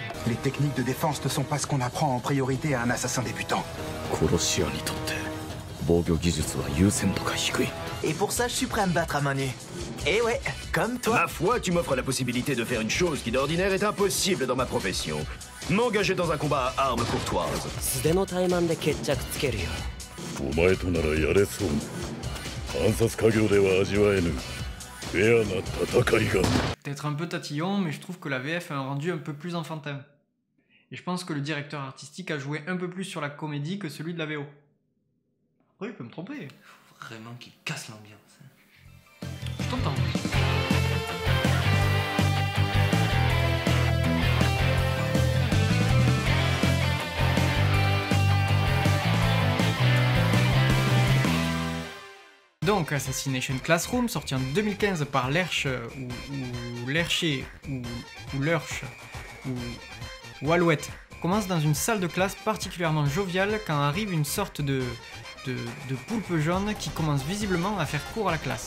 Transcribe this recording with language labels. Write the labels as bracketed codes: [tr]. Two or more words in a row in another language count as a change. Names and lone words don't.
[fr] Les techniques de défense ne sont pas ce qu'on apprend en priorité à un assassin débutant. Et pour ça, je suis prêt à me battre à main nue. Et ouais, comme toi. Ma foi, tu m'offres la possibilité de faire une chose qui d'ordinaire est impossible dans ma profession. M'engager dans un combat à armes courtoises. [ja] 素手の怠慢で決着つけるよ。お前とならやれそうな。暗殺家業では味わえぬフェアな戦いが。 [fr] Peut-être un peu tatillon, mais je trouve que la VF a un rendu un peu plus enfantin. Et je pense que le directeur artistique a joué un peu plus sur la comédie que celui de la VO. Oui, je peux me tromper. Faut vraiment qu'il casse l'ambiance. Je t'entends. Donc, Assassination Classroom, sorti en 2015 par Lerche, ou Lerché, ou Lurch, ou Alouette, commence dans une salle de classe particulièrement joviale quand arrive une sorte de poulpe jaune qui commence visiblement à faire cours à la classe.